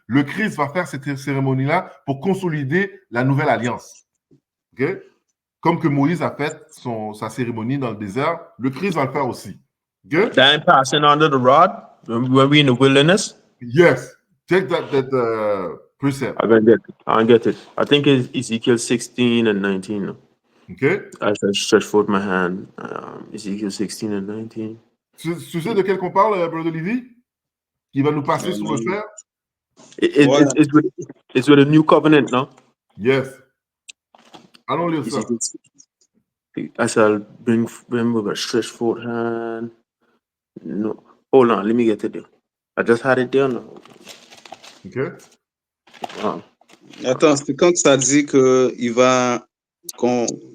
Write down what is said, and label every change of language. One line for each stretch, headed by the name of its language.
French: Le Christ va faire cette cérémonie-là pour consolider la nouvelle alliance. OK? Comme que Moïse a fait sa cérémonie dans le désert, le Christ va le faire aussi.
English: Okay? Then passing under the rod when we in the wilderness. Yes. Take that precept. I get it. I think it's Ezekiel 16 and 19. Okay? As I stretch forth my hand, Ezekiel 16 and 19.
French: Tu sais de quel qu'on parle, Brother Lévi? Qui va nous passer sur le fer?
English: It's with a new covenant, no?
French: Yes. Allons lire ça.
English: I shall bring with a stretched forth hand. No, hold on, let me get it there. I just had it there now. Okay?
French: Attends, c'est quand que ça dit qu'il va nous